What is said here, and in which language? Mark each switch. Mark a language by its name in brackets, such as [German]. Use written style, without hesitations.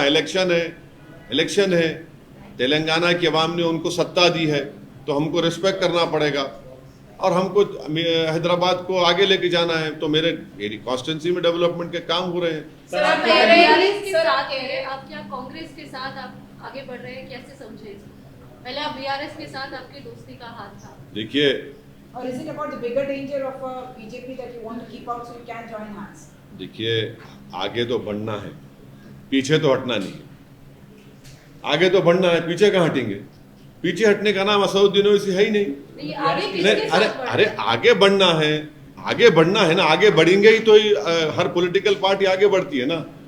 [Hindi] Election है, तेलंगाना की आवाम ने उनको सत्ता दी है, तो हमको रिस्पेक्ट करना पड़ेगा, और हमको हैदराबाद को आगे लेके जाना है। तो मेरी कॉन्स्टिट्यूंसी में डेवलपमेंट के काम हो रहे हैं। सर, आप कह रहे हैं आप क्या कांग्रेस के साथ आप आगे बढ़ रहे हैं? कैसे समझे इसको? पहले आप बीआरएस के साथ आपकी दोस्ती का हाथ था। देखिए, [English] Or is it about the bigger danger of BJP that you want to keep out so you can join hands? [Hindi] देखिए, आगे तो बढ़ना है, पीछे तो हटना नहीं है। आगे तो बढ़ना है, पीछे कहाँ हटेंगे? पीछे हटने का नाम असदुद्दीन ओवैसी है ही नहीं। आगे किसके साथ बढ़ अरे रहे हैं? आगे बढ़ना है ना। आगे बढ़ेंगे ही तो हर पॉलिटिकल पार्टी आगे बढ़ती है ना।